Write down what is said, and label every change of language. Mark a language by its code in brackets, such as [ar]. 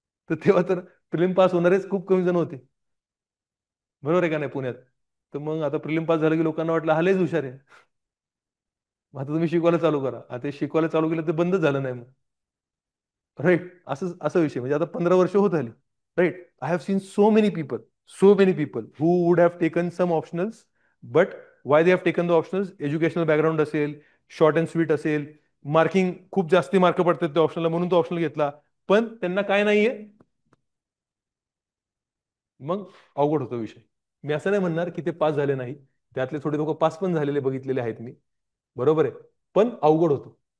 [mr] तर तेव्हा तर प्रिलिम पास होणारेच खूप कमी जण होते, बरोबर आहे का नाही, पुण्यात. तर मग आता प्रिलिम पास झालं की लोकांना वाटलं हा लयच हुशार आहे. मग आता तुम्ही शिकवायला चालू करा. आता ते शिकवायला चालू केलं तर बंद झालं नाही मग, राईट. असं असा विषय. म्हणजे आता 15 वर्ष होत आली, right. [en] I have seen so many people who would have taken some optionals, but why they have taken the optionals? [mr] Educational background असेल, [en] short and sweet [mr] असेल, मार्किंग खूप जास्ती मार्क पडतात त्या ऑप्शनला म्हणून तो ऑप्शनल घेतला, पण त्यांना काय नाहीये. मग अवघड होतो विषय. मी असं नाही म्हणणार की ते पास झाले नाही, त्यातले थोडे लोक पास पण झालेले बघितलेले आहेत मी, बरोबर आहे. पण अवघड होतं.